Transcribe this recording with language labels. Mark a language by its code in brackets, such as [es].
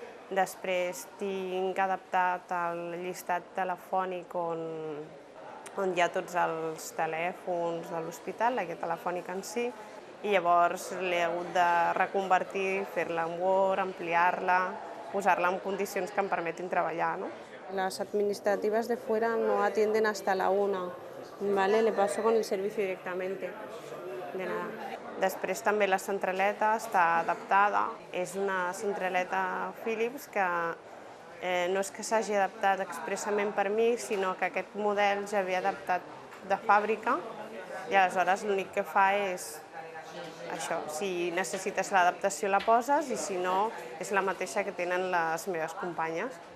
[ca] Després tinc adaptat el llistat telefònic on hi ha tots els telèfons de l'hospital, la guia telefònica en si, i llavors l'he hagut de reconvertir, fer-la en Word, ampliar-la, posar-la en condicions que em permetin treballar, ¿no? [es] Las administrativas de fuera no atienden hasta la 1, ¿vale? Le paso con el servicio directamente, de nada. [ca] Després també la centraleta està adaptada, és una centraleta Philips que no és que s'hagi adaptat expressament per mi, sinó que aquest model ja havia adaptat de fàbrica i aleshores l'únic que fa és això, si necessites l'adaptació la poses i si no és la mateixa que tenen les meves companyes.